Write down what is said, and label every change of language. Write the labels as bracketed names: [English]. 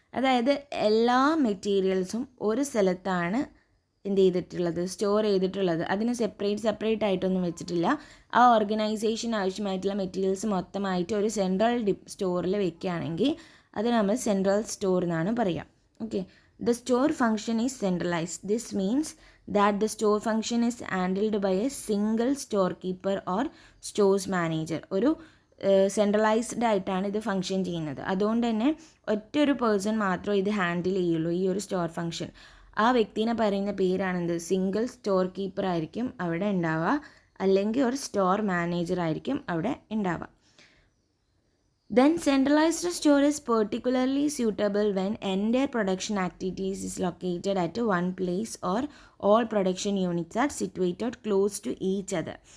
[Malayalam] അതായത് എല്ലാ മെറ്റീരിയൽസും ഒരു സ്ഥലത്താണ് എന്ത് ചെയ്തിട്ടുള്ളത്, സ്റ്റോർ ചെയ്തിട്ടുള്ളത്. അതിന് സെപ്പറേറ്റ് ആയിട്ടൊന്നും വെച്ചിട്ടില്ല. ആ ഓർഗനൈസേഷൻ ആവശ്യമായിട്ടുള്ള മെറ്റീരിയൽസ് മൊത്തമായിട്ട് ഒരു സെൻട്രൽ സ്റ്റോറിൽ വെക്കുകയാണെങ്കിൽ അത് നമ്മൾ സെൻട്രൽ സ്റ്റോർ എന്നാണ് പറയുക. [English] Okay, the store function is centralized. This means that the store function is handled by a single storekeeper or stores manager. ഒരു [Malayalam] സെൻട്രലൈസ്ഡ് ആയിട്ടാണ് ഇത് ഫങ്ഷൻ ചെയ്യുന്നത്. അതുകൊണ്ട് തന്നെ ഒറ്റൊരു പേഴ്സൺ മാത്രമേ ഇത് ഹാൻഡിൽ ചെയ്യുള്ളൂ, ഈ ഒരു സ്റ്റോർ ഫങ്ഷൻ. ആ വ്യക്തിനെ പറയുന്ന പേരാണെന്ത്? സിംഗിൾ സ്റ്റോർ കീപ്പർ ആയിരിക്കും അവിടെ ഉണ്ടാവുക, അല്ലെങ്കിൽ ഒരു സ്റ്റോർ മാനേജർ ആയിരിക്കും അവിടെ ഉണ്ടാവുക. [English] Then centralized store is particularly suitable when entire production activities is located at one place or all production units are situated close to each other.